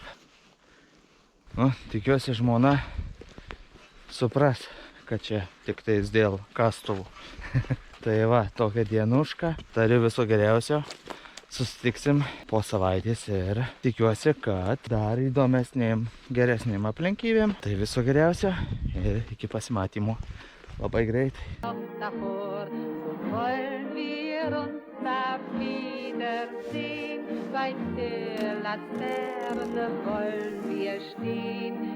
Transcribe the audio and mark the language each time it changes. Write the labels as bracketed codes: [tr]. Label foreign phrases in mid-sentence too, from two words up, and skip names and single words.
[lt] Nu, tikiuosi žmona supras, kad čia tik tais dėl kastuvų. Tai va, tokia dienuška. Tariu viso geriausio. Susitiksim po savaitės ir tikiuosi, kad dar įdomesnėm, geresnėm aplinkybėm. Tai viso geriausio ir iki pasimatymo labai greitai. [de] Davor wollen wir uns da wiedersehen, bei der Laterne wollen wir stehen.